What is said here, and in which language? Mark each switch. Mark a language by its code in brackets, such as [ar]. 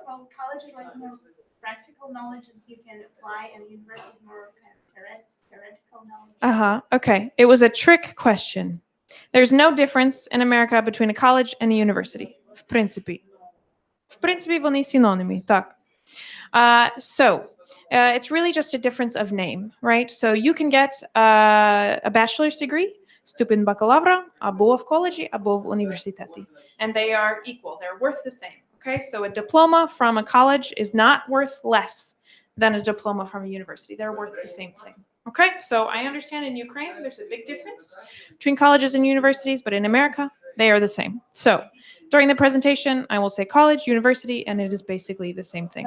[en] Well, college is like more practical knowledge that you can apply, and university is more kind of theoretical knowledge. Okay. It was a trick question. There's no difference in America between a college and a university. [uk] В принципі. В принципі, вони синонімі, так. [en] So, it's really just a difference of name, right? So you can get a bachelor's degree, [uk] ступінь бакалавра, або в коледжі, або в університеті. [en] And they are equal. They're worth the same, okay? So a diploma from a college is not worth less than a diploma from a university. They're worth the same thing, okay? So I understand in Ukraine, there's a big difference between colleges and universities, but in America, they are the same. So during the presentation, I will say college, university, and it is basically the same thing.